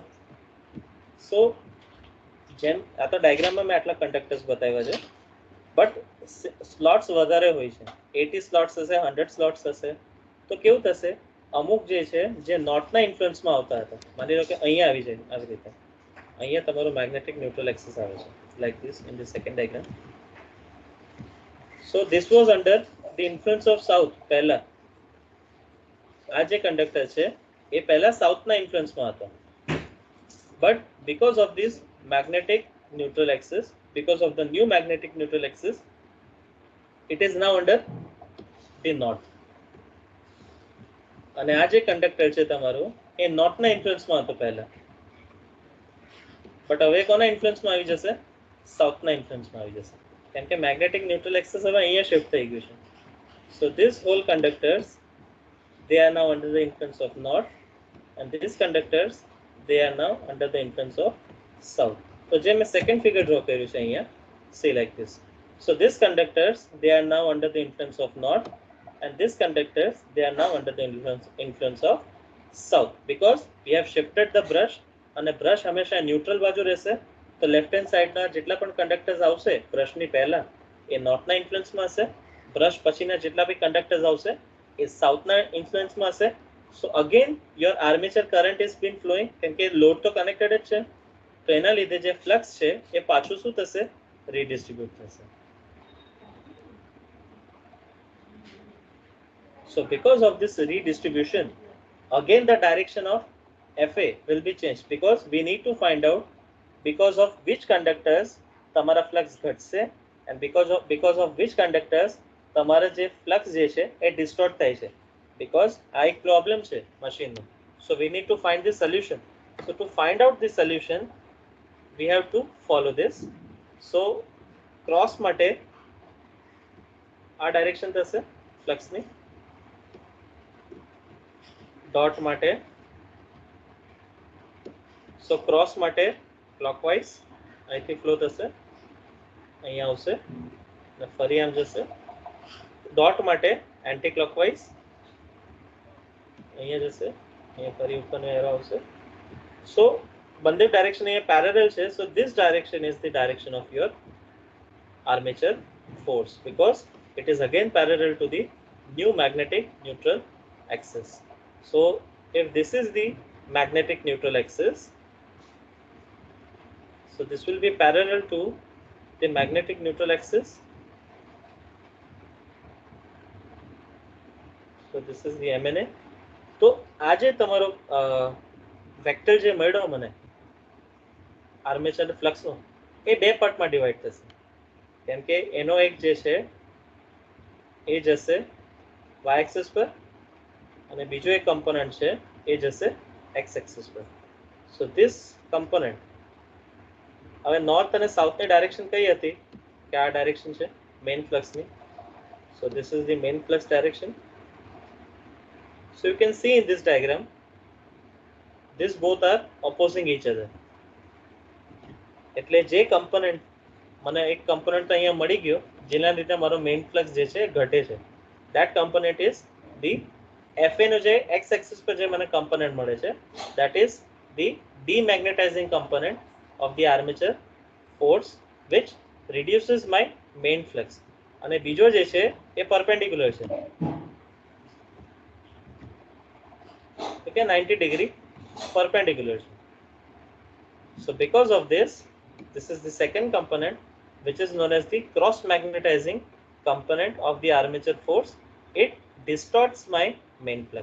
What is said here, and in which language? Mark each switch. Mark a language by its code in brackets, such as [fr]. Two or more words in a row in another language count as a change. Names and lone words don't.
[gu] સો જેમ આ તો ડાયાગ્રામમાં મેં આટલા કંડક્ટર્સ બતાવ્યા છે, બટ સ્લોટ્સ વધારે હોય છે, 80 સ્લોટ્સ હશે, 100 સ્લોટ્સ હશે. તો કેવું થશે, અમુક જે છે જે નોટના ઇન્ફ્લુઅન્સમાં આવતા હતા, માની લો કે અહીંયા આવી જાય આવી રીતે, અહીંયા તમારું [en] magnetic neutral axis [gu] આવે છે [en] like this in the second diagram. So this was under the influence of south. [gu] પહેલા આ જે કંડક્ટર છે એ પહેલા સાઉથના ઇન્ફ્લુઅન્સમાં હતો, [en] but because of this magnetic neutral axis, because of the new magnetic neutral axis, it is now under the north. [gu] અને આ જે કંડક્ટર છે તમારું એ નોર્થના ઇન્ફ્લુઅન્સમાં હતો પહેલા, બટ હવે કોના ઇન્ફ્લુઅન્સમાં આવી જશે, સાઉથના ઇન્ફ્લુઅન્સમાં આવી જશે, કેમ કે [en] magnetic neutral axis [gu] હવે અહીંયા શિફ્ટ થઈ ગયું છે. [en] so this whole conductors they are now under the influence of north, and these conductors they are now under the influence of south. [gu] તો જે મેં [en] second figure [gu] ડ્રો કર્યું છે અહીંયા, [en] see like this. So these conductors they are now under the influence of north, and these conductors they are now under the influence of south, because we have shifted the brush, [gu] અને બ્રશ હંમેશા ન્યુટ્રલ બાજુ રહેશે. તો [en] left hand [gu] સાઈડના જેટલા પણ કંડક્ટર્સ આવશે બ્રશની પહેલા એ નોર્થના ઇન્ફ્લુઅન્સમાં હશે, બ્રશ પછીના જેટલા બી કંડક્ટર્સ આવશે એ સાઉથના ઇન્ફ્લુઅન્સમાં હશે. [en] so again your armature current is been flowing, [gu] કેમ કે લોડ તો કનેક્ટેડ જ છે, તો એના લીધે જે ફ્લક્સ છે એ પાછું શું થશે, રીડિસ્ટ્રીબ્યુટ થશે. [en] So because of this redistribution, again the direction of FA will be changed, because we need to find out because of which conductors [gu] તમારા flux ઘટશે [en] and because of which conductors [gu] તમારા જે flux જે છે એ distort થાય છે, [en] because [gu] આ એક problem છે machine નો. [en] So we need to find the solution. So to find out the solution, we have to follow this. So cross [gu] માટે આ direction થશે flux ની, dot માટે, [en] so cross [gu] માટે clockwise અહીંથી ફ્લો થશે, અહીંયા આવશે અને ફરી આમ જશે. ડોટ માટે [en] anti clockwise [gu] અહીંયા જશે, અહીંયા ફરી ઉપરનો એરો આવશે. સો બંને ડાયરેક્શન અહીંયા પેરેલલ છે. [en] so this direction is the direction of your armature force, because it is again parallel to the new magnetic neutral axis. So if this is the magnetic neutral axis, so this will be parallel to the magnetic neutral axis. So this is the MNA. [gu] તો આજે તમારો વેક્ટર જે મળ્યો મને આર્મેચર ફ્લક્સનો, એ બે પાર્ટમાં ડિવાઈડ થશે. કેમ કે એનો એક જે છે એ જશે [en] y axis [gu] પર અને બીજો એક કમ્પોનન્ટ છે એ જશે [en] x axis [gu] પર. [en] so this component, [gu] હવે નોર્થ અને સાઉથની ડાયરેક્શન કઈ હતી કે આ ડાયરેક્શન છે [en] main flux. so this is the main flux direction. So you can see in this diagram, this both are opposing each other. [gu] એટલે જે કમ્પોનન્ટ મને એક કમ્પોનન્ટ તો અહીંયા મળી ગયો જેના લીધે મારો [en] main flux [gu] જે છે ઘટે છે, [en] that component is the FA [gu] નો જે [en] x axis [gu] પર જે મને કમ્પોનન્ટ મળે છે, [en] that is the demagnetizing component of the armature force which reduces my main flux. [gu] અને બીજો જે છે એ perpendicular છે, [en] okay, 90 degree perpendicular. So because of this, this is the second component which is known as the cross magnetizing component of the armature force. It distorts my main flux.